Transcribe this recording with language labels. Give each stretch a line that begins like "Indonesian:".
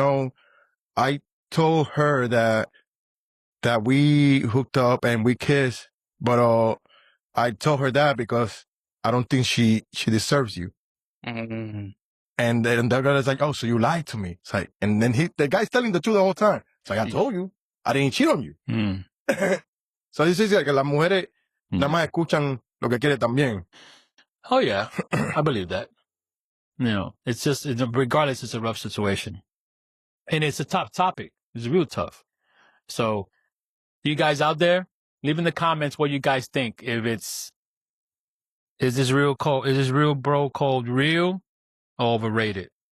English: No, I told her that we hooked up and we kissed, but I told her that because I don't think she deserves you. Mm-hmm. And then the girl is like, oh, so you lied to me. It's like, and then the guy's telling the truth the whole time. It's like, I told you, I didn't cheat on you. Mm. So this is like,
Spanish: las mujeres nada más escuchan lo que quiere también.
English: Oh, yeah. I believe that. You know, it's just, regardless, it's a rough situation. And it's a tough topic. It's real tough. So, you guys out there, leave in the comments what you guys think. If is this real bro code real or overrated?